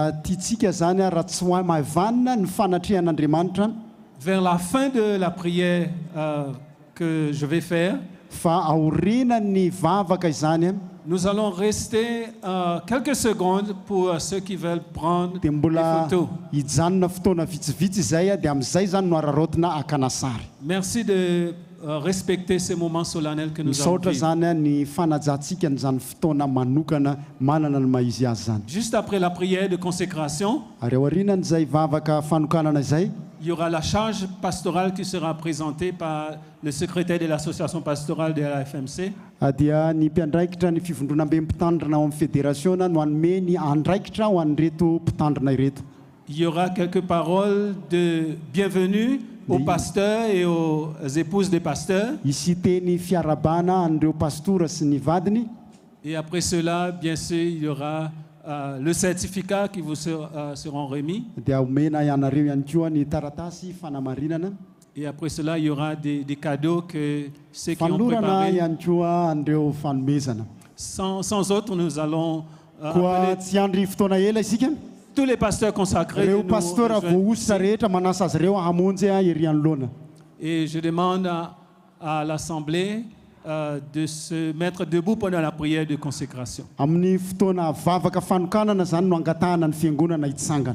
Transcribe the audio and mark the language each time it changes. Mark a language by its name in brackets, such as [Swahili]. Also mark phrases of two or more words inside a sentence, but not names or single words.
[French] Vers la fin de la prière que je vais faire, nous allons rester quelques secondes pour ceux qui veulent prendre des photos. Merci de respecter ces moments solennels que nous avons [Malagasy] misaotra [French] vivre. [Malagasy] zany ny fanajantsika n'izany fotoana manokana manana ny maizy azy zany. [French] Juste après la prière de consécration, [Malagasy] Ary ao aorianan'izay vavaka fanokanana izay [French] il y aura la charge pastorale qui sera présentée par le secrétaire de l'association pastorale de la FMC. [Malagasy] dia ny mpiandraikitra ny fivondrona be mpitandrina ao amin'ny fédérationa no hanome ny andraikitra ho an'ireto mpitandrina ireto. [French] Il y aura quelques paroles de bienvenue aux pasteurs et aux épouses des pasteurs. [Malagasy] Isy teny fiarabana an'ireo pastora sy ny vadiny. [French] Et après cela, bien sûr, il y aura le certificat qui vous seront remis. [Malagasy] Dia omena ianareo ihany koa ny taratasy fanamarinana. [French] Et après cela, il y aura des cadeaux que ceux qui ont [Malagasy] Fanorana [French] préparé. [Malagasy] ihany koa an'ireo fanomezana. [French] Sans autre, nous allons [Malagasy] Koa tsy andry fotoana ela isika. [French] tous les pasteurs consacrés. [Malagasy] Ireo [French] de nous [Malagasy] pastora [French] rejoindre. [Malagasy] voaositra rehetra manasa azy ireo hamonjy ery anoloana. [French] Et je demande à l'Assemblée de se mettre debout pendant la prière de consécration. [Malagasy] Amin'ny fotoana vavaka fanokanana zany no angatahana ny fiangonana hitsangana.